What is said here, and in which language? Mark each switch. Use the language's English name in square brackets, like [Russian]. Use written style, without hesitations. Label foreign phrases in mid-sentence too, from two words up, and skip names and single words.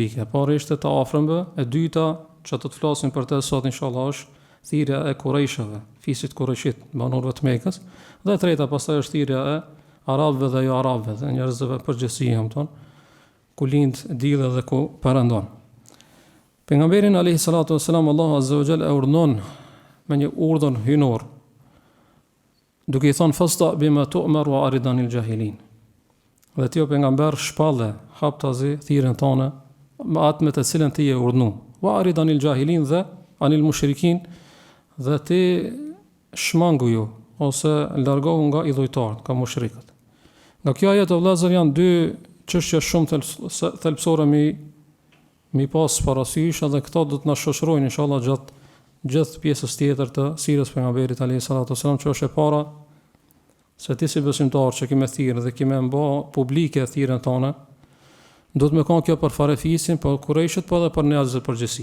[Albanian] E para ishte të afërmve, e dyta që do të flasim për të sot inshallah është thirrja e Qurayshëve, fisit Qurayshit, banorëve të Mekës, dhe e treta pastaj është thirrja e arabëve dhe jo arabëve, dhe njerëzve përgjithësi, ku lind dielli dhe ku perëndon. Pejgamberin [Arabic] عليه الصلاة والسلام [Albanian] Allahu [Arabic] عز وجل [Albanian] e urdhon me një urdhër hynor, duke i thonë [Arabic] فاصدع بما تؤمر وأعرض عن الجاهلين. [Albanian] Dhe ti o pejgamber shpalle haptazi thirrjen tonë me atë me të cilën ti e urdhnu. [Arabic] وأعرض عن الجاهلين [Albanian] dhe [Arabic] عن المشركين, [Albanian] dhe ti shmangu ju ose largohu nga idhujtarët, ka mushrikët. Nga kjo ajet o vëllezër janë 2 çështje shumë thelbësore mi pas parasysh, edhe këto do të na shoqërojnë inshallah gjatë pjesës tjetër të sirës pejgamberit [Arabic] عليه الصلاة والسلام, [Albanian] që është e para se ti si besimtar që kimë thirrë dhe kimë bë publike thirrjen tonë, do të më kanë kjo për farefisin, për Qurayshët, po edhe për njerëzit përgjithësi.